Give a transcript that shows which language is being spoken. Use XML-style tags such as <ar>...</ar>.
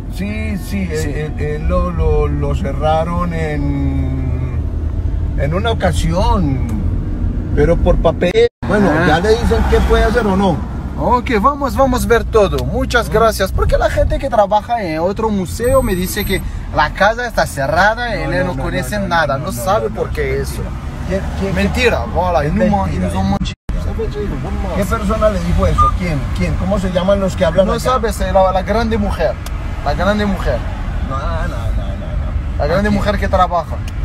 <es>Sí, él lo cerraron en una ocasión, pero por papel. Bueno, ya le dicen qué puede hacer o no. Ok, vamos ver todo. Muchas gracias. Porque la gente que trabaja en otro museo me dice que la casa está cerrada y él no conoce nada. No sabe por qué eso. Mentira,</es> <fr>voilà, ils nous ont menti.</fr> <es>¿Qué persona le dijo eso? ¿Quién? ¿Cómo se llaman los que hablan? No sabes, la grande mujer. La grande mujer. No. La grande mujer que trabaja.</es>